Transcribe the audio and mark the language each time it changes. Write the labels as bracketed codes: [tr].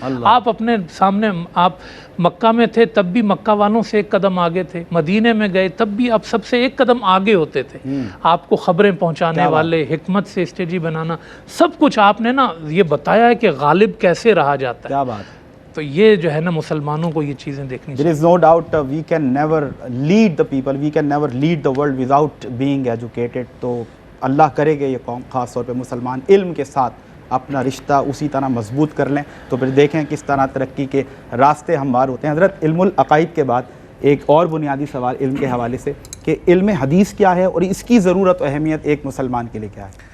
[ur] آپ اپنے سامنے، آپ مکہ میں تھے تب بھی مکہ والوں سے ایک قدم آگے تھے، مدینے میں گئے تب بھی آپ سب سے ایک قدم آگے ہوتے تھے۔ آپ کو خبریں پہنچانے والے، حکمت سے اسٹریٹجی بنانا، سب کچھ آپ نے نا یہ بتایا ہے کہ غالب کیسے رہا جاتا ہے۔ کیا بات ہے! تو یہ جو ہے نا مسلمانوں کو یہ چیزیں دیکھنی چاہیے۔ [en] There is no doubt we can never lead the people, we can never lead the world without being educated. [ur] تو اللہ کرے کہ یہ قوم، خاص طور پہ مسلمان، علم کے ساتھ اپنا رشتہ اسی طرح مضبوط کر لیں، تو پھر دیکھیں کس طرح ترقی کے راستے ہموار ہوتے ہیں۔ حضرت، علم العقائد کے بعد ایک اور بنیادی سوال علم کے حوالے سے کہ علم حدیث کیا ہے اور اس کی ضرورت و اہمیت ایک مسلمان کے لیے کیا ہے؟